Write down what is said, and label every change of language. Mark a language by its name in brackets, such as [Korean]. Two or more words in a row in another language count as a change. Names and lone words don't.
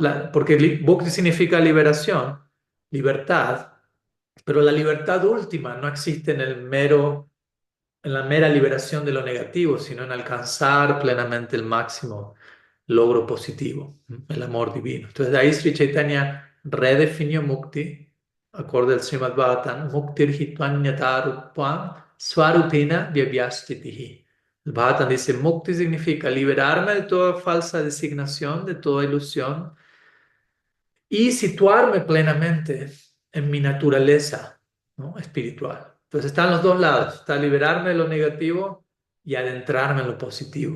[Spanish] Porque bhakti significa liberación, libertad, pero la libertad última no existe en la mera liberación de lo negativo, sino en alcanzar plenamente el máximo logro positivo, el amor divino. Entonces de ahí Sri Chaitanya redefinió mukti, acorde al Srimad Bhattan, [Sanskrit] muktir hitvanyatarupam svarupena vyavyastitihi. [Spanish] El Bhattan dice, mukti significa liberarme de toda falsa designación, de toda ilusión, y situarme plenamente en mi naturaleza, ¿no? Espiritual. Entonces están los dos lados, está liberarme de lo negativo y adentrarme en lo positivo.